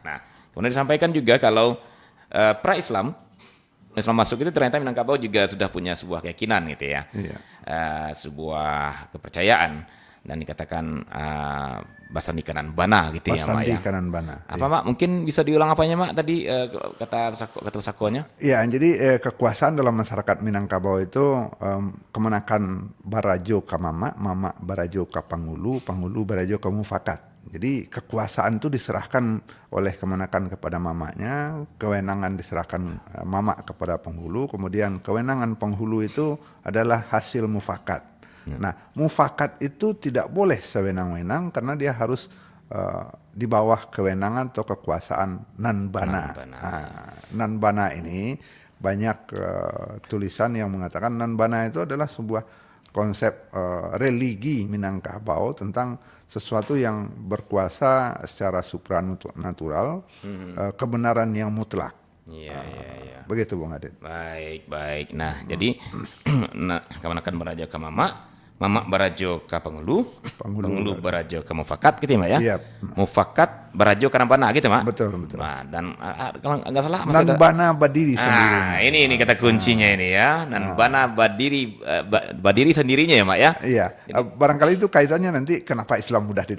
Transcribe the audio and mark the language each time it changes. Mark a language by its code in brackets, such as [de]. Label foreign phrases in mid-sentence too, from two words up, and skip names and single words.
[id] Nah, kemudian disampaikan juga kalau pra-Islam, Islam masuk itu ternyata Minangkabau juga sudah punya sebuah keyakinan gitu ya, sebuah kepercayaan, dan dikatakan [min] Basandi Kanan Bana [id] gitu ya Mak ya. [min] Basandi Kanan Bana. [id] Apa Mak? Mungkin bisa diulang apanya Mak tadi kata sakonya? Ya, jadi kekuasaan dalam masyarakat Minangkabau itu [min] kemenakan Barajo ka Mama, Mama Barajo ka Pangulu, Pangulu Barajo ka Mufakat. [id] Jadi kekuasaan itu diserahkan oleh kemenakan kepada mamanya, kewenangan diserahkan mama kepada penghulu, kemudian kewenangan penghulu itu adalah hasil mufakat. Nah, mufakat itu tidak boleh sewenang-wenang karena dia harus di bawah kewenangan atau kekuasaan Nanbana. Nanbana ini banyak tulisan yang mengatakan Nanbana itu adalah sebuah konsep religi Minangkabau tentang sesuatu yang berkuasa secara supranatural, kebenaran yang mutlak. Iya. Begitu Bung Adit. Baik. Nah, jadi [min] kemenakan Barajo ka Mama Barajo ka Pangulu, Pangulu Barajo ka Mufakat [id] gitu ya Mak ya? Iya. [min] Mufakat Barajo ka Nanbana [id] gitu Mak? Betul. Nah, dan kalau nggak salah Nanbana berdiri sendiri. Ini kata kuncinya ini ya. Nanbana berdiri sendirinya ya Mak ya? Iya. Barangkali itu kaitannya nanti kenapa Islam mudah diterima.